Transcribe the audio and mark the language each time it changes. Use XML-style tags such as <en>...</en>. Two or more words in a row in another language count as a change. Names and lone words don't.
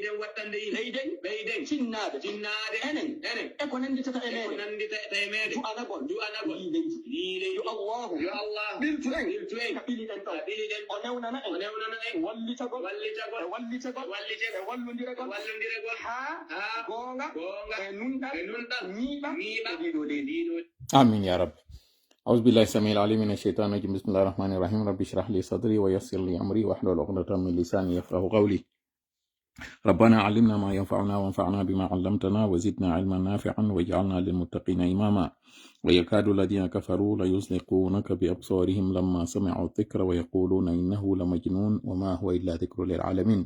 <ff>leyden cinnaɓe enen e ko nanditata e meɗen du'anagol yi leydi yo allahu ɓiltu en ka ɓili ɗen ɗo o newnana en wallitagol e wallodiragol ha gonga e nunɗal ñiiɓa e ɗiɗo leydi</ff> <ar>آمين يا رب. أعوذ بالله السميع العليم من الشيطان الرجيم. بسم الله الرحمن الرحيم. رب اشرح لي صدري ويسر لي أمري واحلل عقدة من لساني يفقهوا قولي. ربنا علمنا ما ينفعنا وانفعنا بما علمتنا وزدنا علما نافعا واجعلنا للمتقين إماما. ويكاد الذين كفروا ليزلقونك بأبصارهم لما سمعوا الذكر ويقولون إنه لمجنون وما هو إلا ذكر للعالمين.</ar>